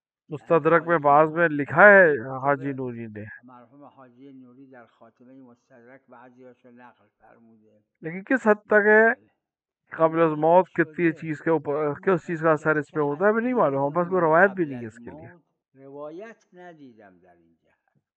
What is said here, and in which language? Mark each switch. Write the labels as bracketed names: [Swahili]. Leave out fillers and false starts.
[Urdu] مستدرک میں بعض میں لکھا ہے حاجی نوری نے، [Persian] مرحوم حاجی نوری در خاتمه مستدرک بعضیاشو نقل فرموده. [Urdu] لیکن کس حد تک ہے قبل از موت کتنی چیز کے اوپر کس چیز کا اثر اس پہ ہوتا ہے بھی نہیں معلوم، بس کوئی روایت بھی نہیں ہے اس کے لیے. [Persian] روایت ندیدم در این جهت.